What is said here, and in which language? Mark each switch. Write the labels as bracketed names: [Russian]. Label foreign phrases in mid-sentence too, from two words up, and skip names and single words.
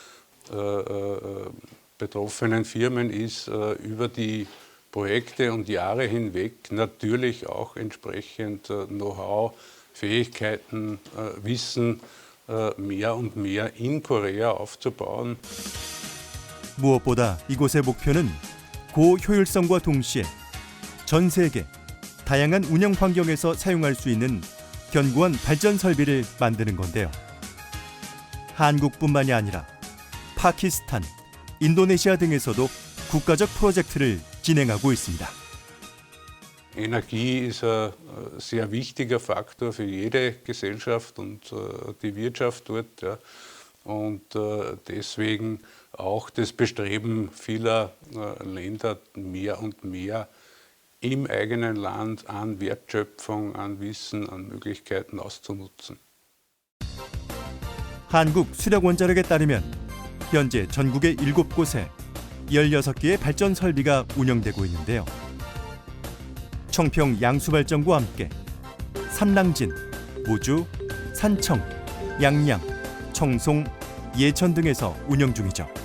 [German] betroffenen Firmen ist, über die Projekte und Jahre hinweg natürlich auch entsprechend Know-how, Fähigkeiten, Wissen mehr und mehr in Korea aufzubauen. [Korean] 무엇보다 이곳의 목표는 고효율성과 동시에 전 세계 다양한 운영 환경에서 사용할 수 있는 견고한 발전 설비를 만드는 건데요. 한국뿐만이 아니라 파키스탄, 인도네시아 등에서도 국가적 프로젝트를 진행하고 있습니다. [German] Energie ist ein sehr wichtiger Faktor für jede Gesellschaft und die Wirtschaft dort. Ja. Und deswegen auch das Bestreben vieler Länder, mehr und mehr im eigenen Land an Wertschöpfung, an Wissen, an Möglichkeiten auszunutzen. [Korean] 한국 수력원자력에 따르면 현재 전국의 7곳에 16개의 발전 설비가 운영되고 있는데요. 청평 양수발전과 함께 삼랑진, 무주, 산청, 양양, 청송, 예천 등에서 운영 중이죠.